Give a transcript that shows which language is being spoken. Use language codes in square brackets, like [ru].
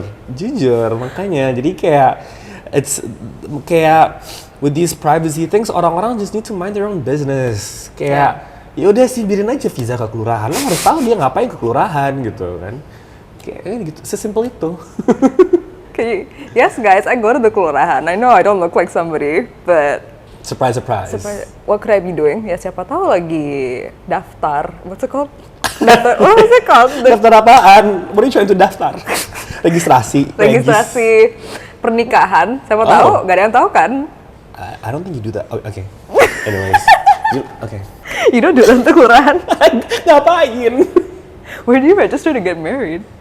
[id] jujur makanya jadi kayak [en] it's kayak with these privacy things [id] orang-orang [en] just need to mind their own business. [id] Kayak ya udah sih biarin aja visa ke kelurahan. Lo harus tahu dia ngapain ke kelurahan gitu kan. Kayak gitu, sesimpel itu. [en] Okay. Yes guys, I go to the kelurahan. I know I don't look like somebody, but Surprise. what could I be doing? [id] Ya siapa tahu lagi daftar. [en] What's it called? What was it called? [id] Daftar apaan? [en] What are you trying to [id] daftar? Registrasi. Pernikahan. Siapa tahu? Gak ada yang tahu kan? [en] I don't think you do that. Oh, okay. Anyways. Okay. You don't do that [id] untuk [en] kelurahan. [id] Ngapain? [en] Where do you register to get married?